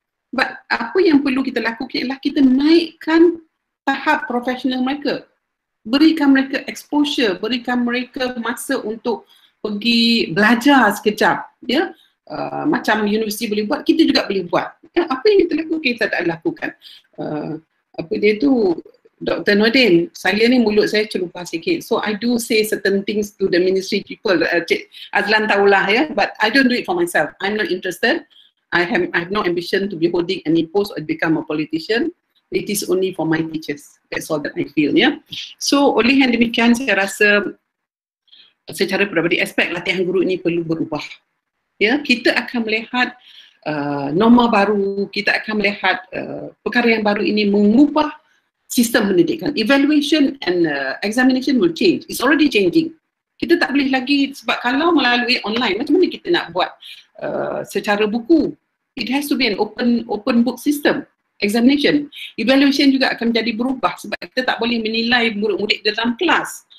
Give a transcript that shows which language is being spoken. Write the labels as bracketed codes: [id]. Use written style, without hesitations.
[ms] Sebab apa yang perlu kita lakukan ialah kita naikkan tahap profesional mereka. Berikan mereka exposure, berikan mereka masa untuk pergi belajar sekejap. Ya? Macam universiti boleh buat, kita juga boleh buat. Apa yang kita lakukan, kita tak lakukan. Apa dia tu, Dr. Nordin, saya ni mulut saya celupah sikit. [en] So I do say certain things to the ministry people. Cik Azlan [ms] tahulah ya, [en] but I don't do it for myself. I'm not interested. I have no ambition to be holding any post or become a politician. It is only for my teachers. That's all that I feel ya. [ms] So oleh yang demikian saya rasa secara peribadi aspek latihan guru ini perlu berubah. Ya, kita akan melihat norma baru, kita akan melihat perkara yang baru ini mengubah sistem pendidikan. [en] Evaluation and examination will change. It's already changing. [ms] Kita tak boleh lagi, sebab kalau melalui online, macam mana kita nak buat secara buku? [en] It has to be an open book system. [ms] Examination. Evaluation juga akan menjadi berubah sebab kita tak boleh menilai murid-murid dalam kelas.